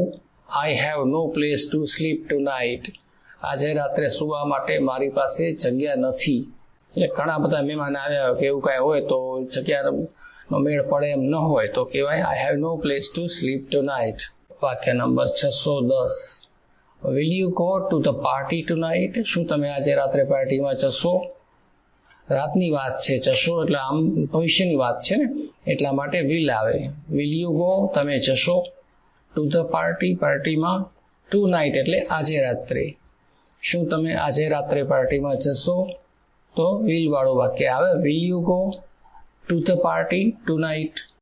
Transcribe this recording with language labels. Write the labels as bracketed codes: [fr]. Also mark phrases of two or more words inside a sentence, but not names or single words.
[en] I have no place to sleep tonight. [gu] આજે રાત્રે સુવા માટે મારી પાસે જગ્યા નથી. એટલે ઘણા બધા મહેમાન આવ્યા કે એવું કાંઈ હોય તો જગ્યાનો મેળ પડે એમ ન હોય તો કહેવાય [en] I have no place to sleep tonight. [gu] વાક્ય નંબર 610. [en] Will you go to the party tonight? [gu] શું તમે આજે રાત્રે પાર્ટીમાં જશો? રાતની વાત છે, જશો એટલે આમ ભવિષ્યની વાત છે ને, એટલા માટે will આવે. [en] will you go [gu] તમે જશો. [en] to the party પાર્ટીમાં. [gu] tonight એટલે આજે રાત્રે. શું તમે આજે રાત્રે પાર્ટીમાં જશો? તો will વાળું વાક્ય આવે. [en] will you go to the party tonight?